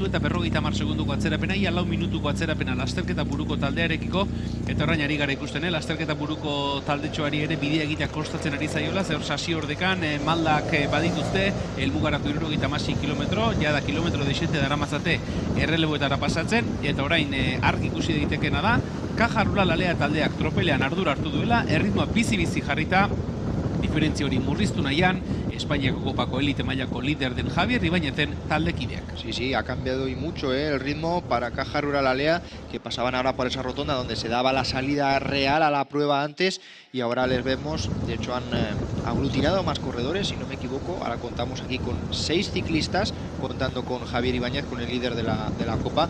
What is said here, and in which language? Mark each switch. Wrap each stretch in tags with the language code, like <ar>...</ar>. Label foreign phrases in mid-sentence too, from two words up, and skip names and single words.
<eu>eta 50 segunduko atzerapena, ia 4 minutuko atzerapena lasterketa buruko taldearekiko, eta orain ari gara ikusten, lasterketa buruko taldetxoari ere bidea egitea kostatzen ari zaiola, zer sasi ordekan, maldak badituzte, helmugarako 76 kilometro, jada kilometro desente daramazate erreleboetara pasatzen, eta orain argi ikusi daitekena da, Caja Rural Alea taldeak tropelean ardura hartu duela, erritmoa bizi-bizi jarrita, diferentzia hori murriztu nahian, Espainiako Kopako elite mailako líder den Javier Ibáñezen taldekideak.</eu> <es>Sí, ha cambiado y mucho el ritmo para Caja Rural Alea, que pasaban ahora por esa rotonda donde se daba la salida real a la prueba antes, y ahora les vemos, de hecho han aglutinado más corredores, si no me equivoco. Ahora contamos aquí con 6 ciclistas, contando con Javier Ibáñez, con el líder de la Copa.</es>